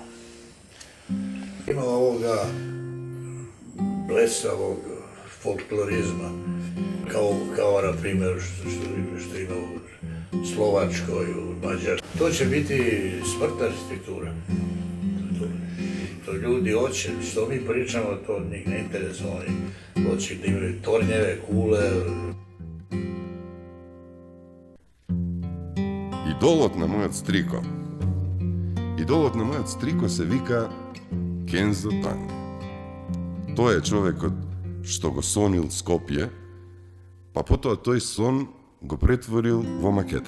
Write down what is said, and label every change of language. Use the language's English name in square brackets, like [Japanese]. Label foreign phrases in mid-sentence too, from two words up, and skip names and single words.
[Serbian] Ima ovoga blesavog folklorizma, kao na primjer što ima u Slovačkoj, u Mađarskoj. To će biti smrtna arhitektura. To ljudi hoće, što mi pričamo, to njih ne interesuje. Oni hoće da imaju tornjeve, kule. [Macedonian] Идолот на мојот стрико. Идолот на мојот стрико се вика Кензо Танга. Тој е човекот што го сонил Скопје, па потоа тој сон го претворил во макета.